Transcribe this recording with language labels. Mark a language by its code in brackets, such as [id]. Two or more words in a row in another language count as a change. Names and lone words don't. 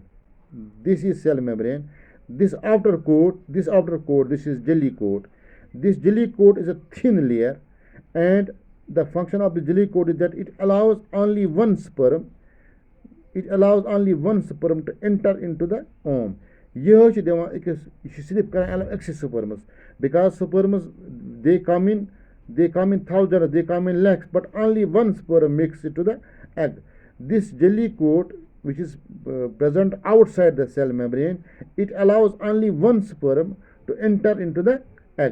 [en] This is cell membrane. This outer coat, this is jelly coat. This jelly coat is a thin layer, and the function of the jelly coat is that it allows only one sperm. It allows only one sperm to enter into the ovum. [ks] यह छ दिवान अकिस यह सिर्फ कर [en] allow excess sperms, because sperms they come in thousands, they come in lakhs, but only one sperm makes it to the egg. This jelly coat, which is present outside the cell membrane, it allows only one sperm to enter into the egg.